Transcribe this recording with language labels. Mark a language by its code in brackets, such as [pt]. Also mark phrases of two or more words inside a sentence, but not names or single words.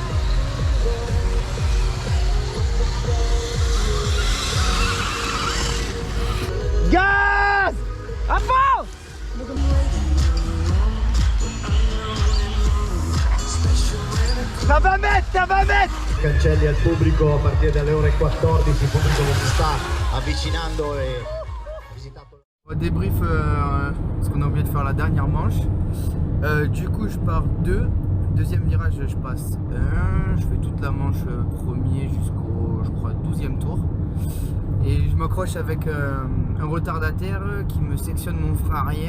[fr] Gaz! À fond. Ça va mettre! [it] Cancelli al pubblico a partire dalle ore 14, il pubblico che si sta avvicinando e ha visitato. [fr] On va débrief parce qu'on a oublié de faire la dernière manche. Du coup, je pars 2. Deuxième virage, je passe 1. Je fais toute la manche premier jusqu'au, je crois, 12e tour. Et je m'accroche avec un retardataire qui me sectionne mon frein arrière.